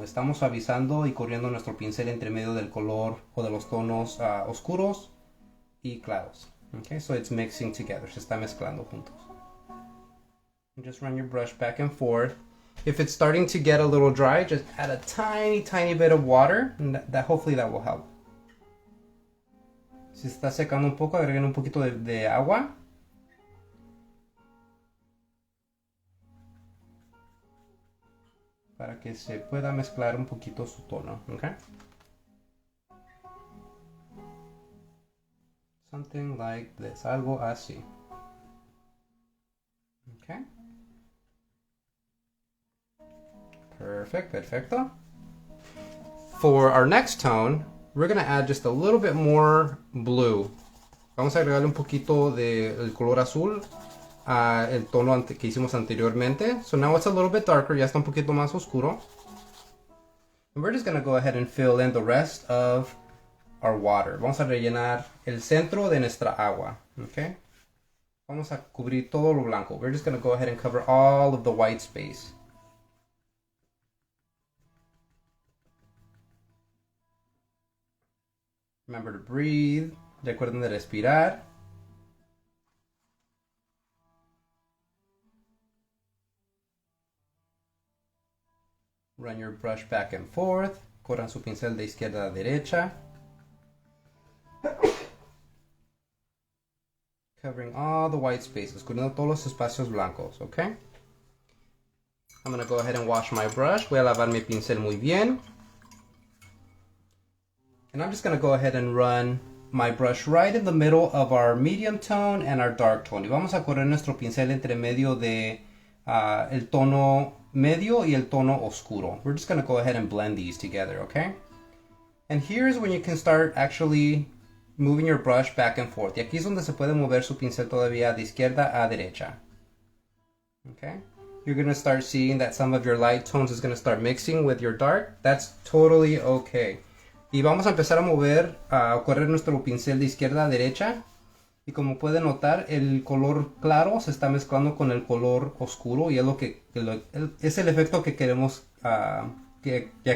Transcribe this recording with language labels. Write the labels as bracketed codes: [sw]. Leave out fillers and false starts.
[es] Estamos suavizando y corriendo nuestro pincel entre medio del color o de los tonos oscuros y claros. [en] Okay, so it's mixing together. [es] Se está mezclando juntos. [en] And just run your brush back and forth. If it's starting to get a little dry, just add a tiny bit of water, and hopefully that will help. [es] Si está secando un poco, agreguen un poquito de agua. Para que se pueda mezclar un poquito su tono, okay? [en] Something like this, [es] algo así. [en] Okay. Perfect, perfecto. For our next tone, we're going to add just a little bit more blue. [es] Vamos a agregarle un poquito del color azul el tono que hicimos anteriormente. [en] So now it's a little bit darker, [es] ya está un poquito más oscuro. [en] And we're just going to go ahead and fill in the rest of our water. [es] Vamos a rellenar el centro de nuestra agua. Okay? Vamos a cubrir todo lo blanco. [en] We're just going to go ahead and cover all of the white space. Remember to breathe. [es] Recuerden de respirar. [en] Run your brush back and forth. [es] Corran su pincel de izquierda a derecha. [en] Covering all the white spaces. [es] Cubriendo todos los espacios blancos, okay? [en] I'm going to go ahead and wash my brush. [es] Voy a lavar mi pincel muy bien. [en] And I'm just going to go ahead and run my brush right in the middle of our medium tone and our dark tone. [es] Y vamos a correr nuestro pincel entre medio de el tono medio y el tono oscuro. [en] We're just going to go ahead and blend these together, okay? And here's when you can start actually moving your brush back and forth. [es] Y aquí es donde se puede mover su pincel todavía de izquierda a derecha. [en] Okay? You're going to start seeing that some of your light tones is going to start mixing with your dark. That's totally okay. [es] Y vamos a empezar a mover, a correr nuestro pincel de izquierda a derecha. Y como pueden notar, el color claro se está mezclando con el color oscuro y es el efecto que queremos adquirir.